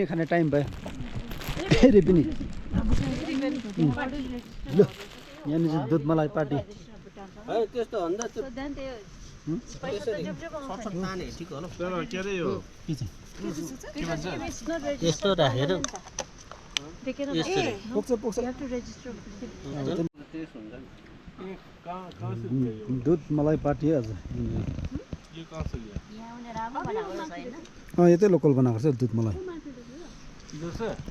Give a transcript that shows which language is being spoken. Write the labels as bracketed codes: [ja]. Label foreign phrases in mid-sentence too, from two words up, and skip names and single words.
[ne] टाइम भयो फेरि पनि ल यहाँनिर चाहिँ दुध मलाई पार्टी होइन त्यस्तो भन्दा त्यो [en] then they [ne] ताने ठिक हो के अरे यो के चाहिँ [en] it's not registered. [ne] यस्तो राखेर [en] They cannot. [ne] यसरी पुग्छ पुग्छ [en] You have to register. [ne] टेस्ट हुन्छ नि दुध मलाई पार्टी है आज [hi] यो कहाँ से लिया [ne] यतै लोकल बनाएको छ दुध मलाई [hi] इधर से